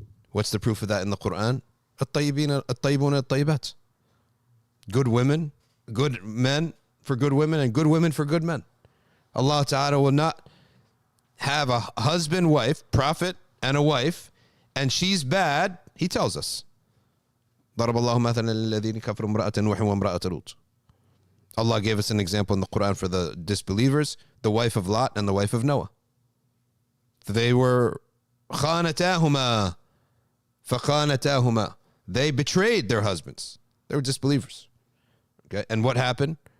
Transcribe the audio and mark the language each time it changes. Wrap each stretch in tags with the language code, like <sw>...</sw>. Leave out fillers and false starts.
<en>What's the proof of that in the Quran?</en> <ar>الطيبون الطيبات.</ar> <en>Good women, good men for good women, and good women for good men. Allah Ta'ala will not have a husband, wife, prophet, and a wife, and she's bad. He tells us.</en> <ar>ضرب الله مثلا للذين كفروا امرأة نوح وامرأة لوط.</ar> <en>Allah gave us an example in the Quran for the disbelievers, the wife of Lot and the wife of Noah. They were</en> <ar>خانتاهما فخانتاهما.</ar> <en>They betrayed their husbands. They were disbelievers. Okay, and what happened?</en>